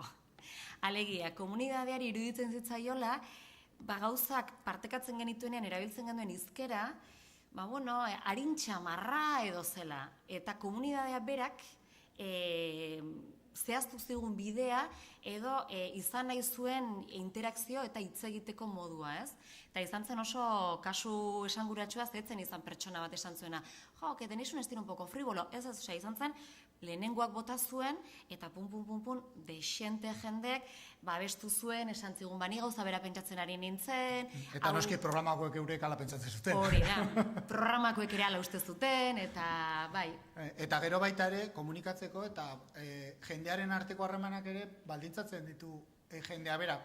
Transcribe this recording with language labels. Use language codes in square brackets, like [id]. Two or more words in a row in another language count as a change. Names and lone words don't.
[eu] Alegia, komunitateari iruditzen zitzaiola, gauzak partekatzen genituenean erabiltzen genuen hizkera, harintxamarra edo zela. Eta komunitatea berak zehaztu zigun bidea edo izan nahi zuen interakzio eta hitz egiteko modua, ez? Eta izan zen oso kasu esanguratsua zetzen izan pertsona bat esan zuena. [es] Que tenéis un estilo un poco frívolo. [eu] Ez izan zen, lehenengoak bota zuen, eta desente jendek, babestu zuen, esan zigun, ni gauza bera pentsatzen ari nintzen. Eta noski programakoek eurek ala pentsatzen zuten. Hori da, programakoek ere ala uste zuten, eta bai. Eta gero baita ere, komunikatzeko eta jendearen arteko harremanak ere baldintzatzen ditu jendea bera.